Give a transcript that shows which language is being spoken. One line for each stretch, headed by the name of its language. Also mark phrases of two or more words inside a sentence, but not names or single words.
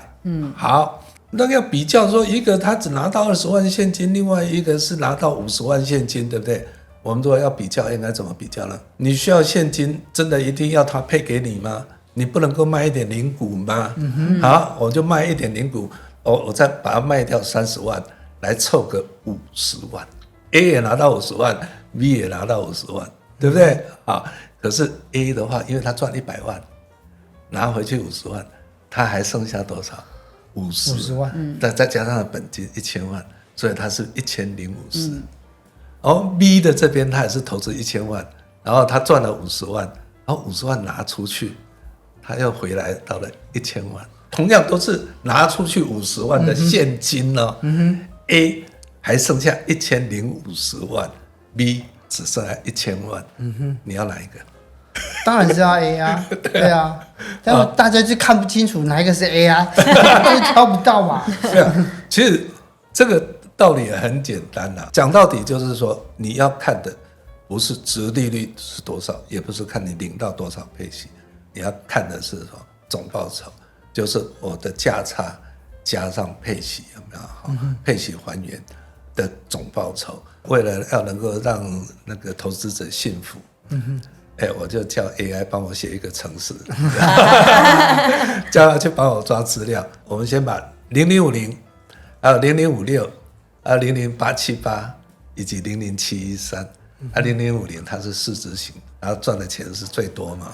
Chinese: 好，那個要比較說，一個他只拿到20萬現金，另外一個是拿到50萬現金，對不對？我們如果要比較，應該怎麼比較呢？你需要現金，真的一定要他配給你嗎？你不能夠賣一點零股嗎？好，我就賣一點零股，我再把它賣掉30萬，來湊個50 萬。A 也拿到50萬 ，B 也拿到50萬，對不对？可是 A 的話，因為他賺100萬，拿回去50萬，他還剩下多少？50萬，再加上本金1000萬，所以他是1050。B 的這邊他也是投資1000萬，然後他賺了50萬，然後50萬拿出去。他又回來到了1000萬，同樣都是拿出去50萬的現金A 還剩下1050萬 ，B 只剩下1000萬，你要哪一個？當然是要 A 啊，對啊，但是大家就看不清楚哪一個是 A 啊，就挑不到嘛。对啊，其實這個道理也很簡單啦，講到底就是說，你要看的不是殖利率是多少，也不是看你領到多少配息。你要看的是什麼？總報酬，就是我的價差加上配息有沒有？配息還原的總報酬。為了要能夠讓那個投資者信服，我就叫 AI 幫我寫一個程式，叫他去幫我抓資料。我們先把0050、還有0056、還有00878以及00713。0050它是市值型，然後賺的錢是最多嘛，